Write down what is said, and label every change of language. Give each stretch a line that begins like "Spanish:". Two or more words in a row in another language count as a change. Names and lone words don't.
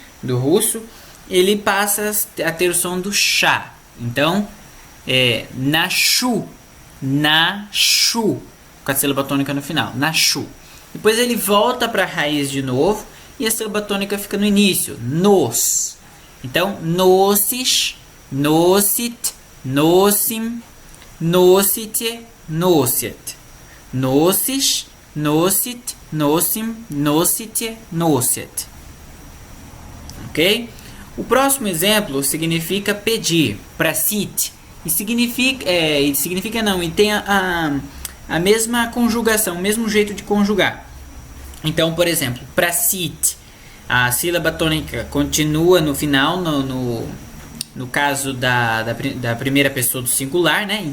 Portuguese: Do russo, ele passa a ter o som do chá. Então, nashu, nashu, com a sílaba tônica no final, nashu. Depois ele volta para a raiz de novo e a sílaba tônica fica no início, nos. Então,
Russian: носишь, носит, носим, носите, носят. Носишь, носит, носим, носите, носят.
Portuguese: Ok? O próximo exemplo significa pedir, prasit. E significa não, e tem a mesma conjugação, o mesmo jeito de conjugar. Então, por exemplo, prasit, a sílaba tônica continua no final, no caso da primeira pessoa do singular, né?